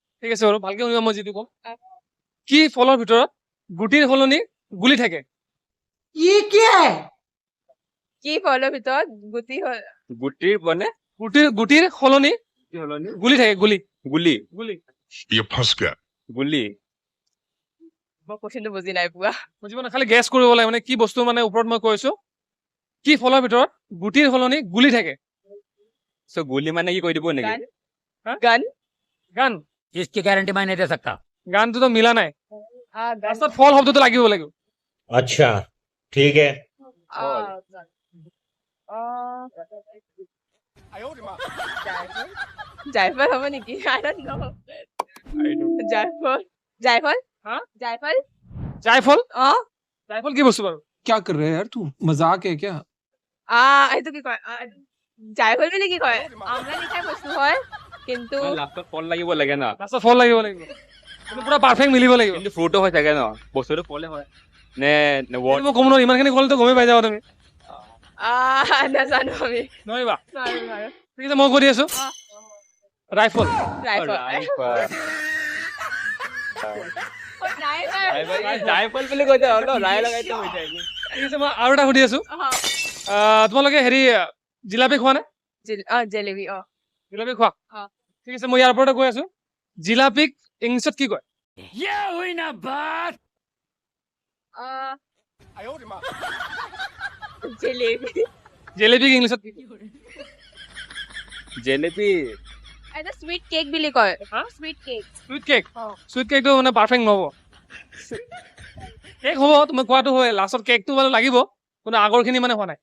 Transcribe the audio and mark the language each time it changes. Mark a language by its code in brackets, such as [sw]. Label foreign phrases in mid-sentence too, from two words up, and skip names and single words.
[as] ঠিক আছে বাৰু ভালকে শুনিবা মই যিটো কম কি ফলৰ ভিতৰত গুটিৰ সলনি গুলি থাকে [hi] ये क्या है [as] কি ফলৰ ভিতৰত গুটি হ'ল গুটিৰ বনে গুটিৰ সলনি কি হলনি গুলি থাকে গুলি গুলি গুলি [hi] ये फंस गया [as] গুলি মই কোৱেশ্চনটো বুজি নাই পোৱা বুজিব না খালি গেছ কৰিব লাগে মানে কি বস্তু মানে ওপৰত মই কৈছো কি ফলৰ ভিতৰত গুটিৰ সলনি গুলি থাকে সো গুলি মানে কি কৈ দিব নেকি গান গান গান [hi] इसकी गारंटी मैं नहीं दे सकता [as] গানটোতো মিলা নাই গান লাষ্টত ফল শব্দটো লাগিব লাগিব [hi] अच्छा ठीक है [as] জায়ফল হ'ব নেকি [en] I don't know [as] জায়ফল জায়ফল হা? জায়ফল জায়ফল অ জায়ফল কি বস্তু বাৰু [hi] क्या कर रहे हैं यार तू मजाक है क्या [as] এইটো কি কয় জায়ফল বুলি কি কয় আমরা লিখাই বস্তু হয় কিন্তু লাষ্টত ফল লাগিব লাগে না লাষ্টত ফল লাগিব লাগিব কিন্তু পুৰা পাৰফেক্ট মিলিব লাগিব কিন্তু ফ্ৰুটো হৈ থাকে ন বস্তুটো ফলে হয় নে ৱৰ্ড মই ক'ম ন ইমানখিনি ক'লেতো গমেই পাই যাবা তুমি নাজানো আমি নোৱাৰিবা নোৱাৰো নোৱাৰো ঠিক আছে মই কৈ দি আছো ৰাইফল ৰাইফল জায়ফল বুলি কৈছে ন ৰাই লগাইতো হৈ যায় ঠিক আছে মই আৰু এটা সুধি আছো তোমালোকে হেৰি জিলাপি খোৱা নে জেলেবি জিলাপি খোৱা অ। ঠিক আছে মই ইয়াৰ ওপৰতে কৈ আছো জিলাপিক ইংলিছত কি কয় [hi] ये हुई ना बात [as] জেলেবি জেলেপিক ইংলিছত কি কয়? জেলেপি এটা [en] sweet cake [as] বুলি কয় হা? [en] sweet cake sweet cake অ। sweet cake [as] মানে পাৰফেক্ট নহ'ব কেক হ'ব তুমি কোৱাটো হয় লাষ্টত কেকটো মানে লাগিব কিন্তু আগৰখিনি মানে হোৱা নাই